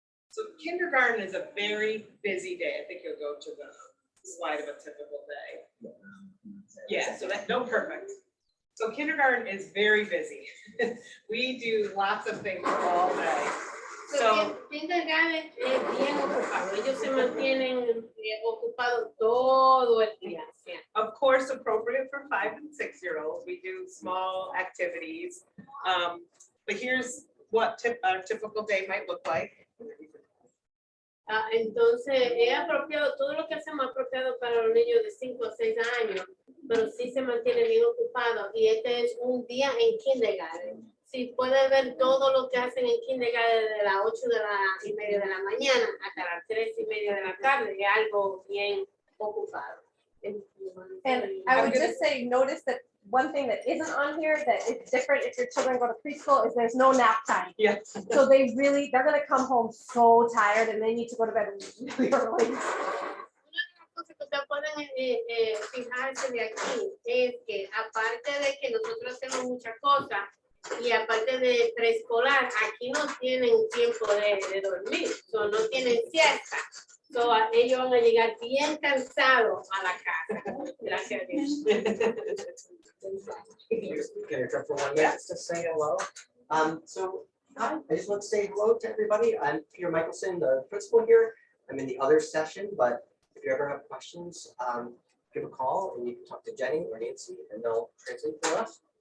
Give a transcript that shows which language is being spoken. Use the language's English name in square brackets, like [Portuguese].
[English] So kindergarten is a very busy day. I think you'll go to the slide of a typical day. Yeah, so that's no perfect. So kindergarten is very busy. We do lots of things all day. So [Spanish] Kindergarten es bien ocupado. Ellos se mantienen ocupados todo el día. [English] of course, appropriate for 5 and 6-year-olds, we do small activities. But here's what a typical day might look like. [Spanish] Entonces, es apropiado, todo lo que hacemos es apropiado para los niños de 5 o 6 años, pero sí se mantiene bien ocupado. Y este es un día en kindergarten. Si pueden ver todo lo que hacen en kindergarten de las 8:30 de la mañana hasta las 3:30 de la tarde, es algo bien ocupado. [English] And I would just say, notice that one thing that isn't on here that is different if your children go to preschool is there's no nap time. Yeah. So they're gonna come home so tired and they need to go to bed really early. [Spanish] Una de las cosas que ustedes pueden fijarse de aquí es que aparte de que nosotros hacemos muchas cosas y aparte de preescolar, aquí no tienen tiempo de dormir, so no tienen siesta. So, ellos van a llegar bien cansados a la casa. Gracias a Dios. [English] Can you turn for 1 minute to say hello? So, hi, I just want to say hello to everybody. I'm Peter Michelson, the principal here. I'm in the other session, but if you ever have questions, give a call and you can talk to Jenny or Nancy and they'll translate for us.